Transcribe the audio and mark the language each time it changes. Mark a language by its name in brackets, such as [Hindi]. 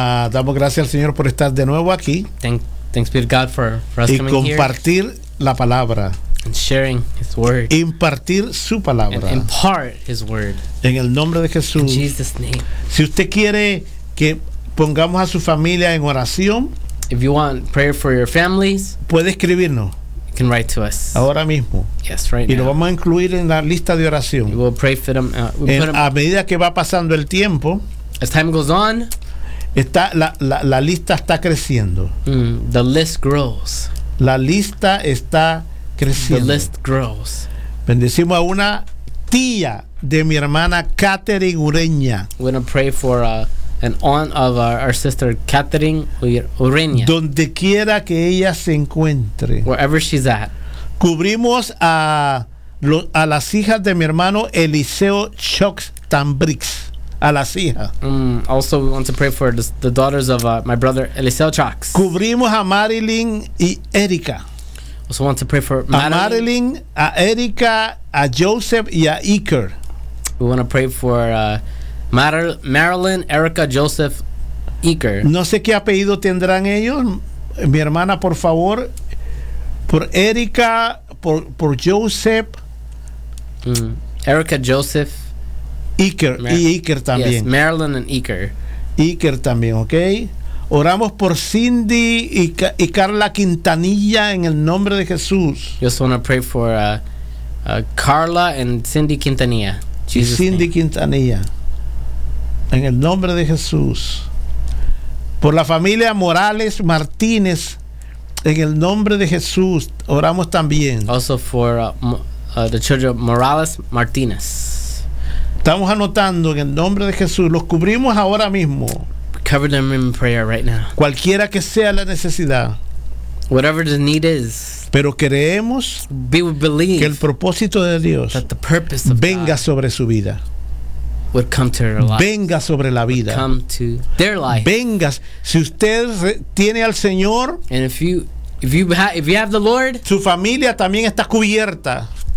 [Spanish] Damos gracias al Señor por estar de nuevo aquí. [English] Thanks be to God for us coming here. [Spanish] Y compartir la palabra. [English] And sharing his word. [Spanish] Impartir su palabra. [English] And impart his word. [Spanish] En el nombre de Jesús. [English] In Jesus' name. [Spanish] Si usted quiere que pongamos a su familia en oración. [English] If you want prayer for your families, [Spanish] puede escribirnos. [English] You can write to us. [Spanish] Ahora mismo. [English] Yes, right. [Spanish] Y lo vamos a incluir en la lista de oración. [English] We will pray for them. [Spanish] A medida que va pasando el tiempo, [English] as time goes on, [Spanish] está la lista está creciendo. [English] The list grows. [Spanish] La lista está creciendo. [English] The list grows. [Spanish] Bendecimos a una tía de mi hermana Catherine Ureña. [English] We're gonna pray for an aunt of our sister Catherine Ureña. [Spanish] Donde quiera que ella se encuentre. [English] Wherever she's at. [Spanish] Cubrimos a las hijas de mi hermano Eliseo Chox Tambrix. A las hijas. [English] Also, we want to pray for the daughters of my brother Eliseo Chox. [Spanish] Cubrimos a Marilyn y Erika. [English] Also, want to pray for Marilyn. [Spanish] A Marilyn, a Erika, a Joseph y a Iker. [English] We want to pray for Marilyn, Erica, Joseph, Iker. [Spanish] No sé qué apellido tendrán ellos. Mi hermana, por favor. Por Erika, por Joseph. [English] Erica, Joseph. [Spanish] Iker. Y Iker también. [English] Yes, Marilyn and Iker. [Spanish] Iker también, ok. Oramos por Cindy y Carla Quintanilla en el nombre de Jesús. [English] Just want to pray for Carla and Cindy Quintanilla. Jesus Cindy name. [Spanish] Quintanilla. En el nombre de Jesús. Por la familia Morales Martínez. En el nombre de Jesús. Oramos también. [English] Also for the children of Morales Martínez. [Spanish] Estamos anotando en el nombre de Jesús. Los cubrimos ahora mismo. [English] Cover them in prayer right now. [Spanish] Cualquiera que sea la necesidad. [English] Whatever the need is. [Spanish] Pero creemos. [English] We believe. [Spanish] Que el propósito de Dios. [English] That the purpose of [Spanish] venga [English] God. [Spanish] Sobre su vida. [English] Would come to their life. [Spanish] Venga sobre la vida. [English] Would come to their life. [Spanish] Venga, si usted tiene al Señor. [English] And if you have the Lord. [Spanish] Su familia también está cubierta.